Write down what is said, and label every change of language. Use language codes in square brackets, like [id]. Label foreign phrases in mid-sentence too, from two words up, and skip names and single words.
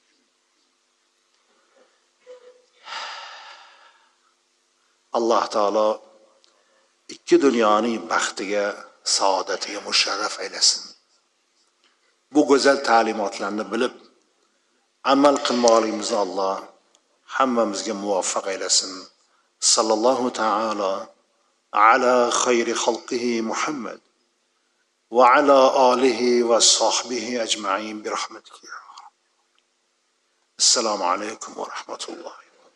[uz] Alloh taolo ikki dunyoning baxtiga, saodatiga musharraf aylasin. Bu go'zal ta'limotlarni bilib amal qilmoqligimizni Alloh hammamizga muvaffaq aylasin. [ar] صلى الله تعالى على خير خلقه محمد وعلى آله وصحبه أجمعين برحمتك. السلام عليكم ورحمة الله.